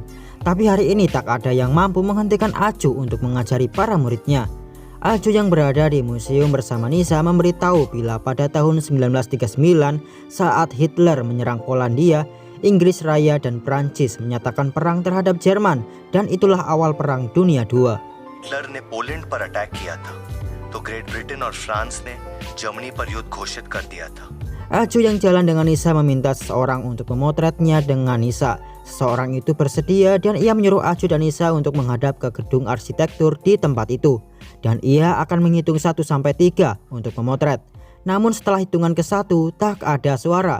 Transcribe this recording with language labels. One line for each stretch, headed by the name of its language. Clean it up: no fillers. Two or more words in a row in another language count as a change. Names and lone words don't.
Indonesian: Tapi hari ini tak ada yang mampu menghentikan Aju untuk mengajari para muridnya. Aju yang berada di museum bersama Nisa memberitahu bila pada tahun 1939 saat Hitler menyerang Polandia, Inggris Raya dan Prancis menyatakan perang terhadap Jerman dan itulah awal Perang Dunia II.
Hindi: हिटलर ने पोलैंड पर अटैक किया था तो ग्रेट ब्रिटेन और फ्रांस ने जर्मनी पर युद्ध घोषित कर दिया था.
Indonesian: Aju yang jalan dengan Nisa meminta seseorang untuk memotretnya dengan Nisa. Seseorang itu bersedia dan ia menyuruh Aju dan Nisa untuk menghadap ke gedung arsitektur di tempat itu. Dan ia akan menghitung 1 sampai 3 untuk memotret. Namun setelah hitungan ke-1 tak ada suara.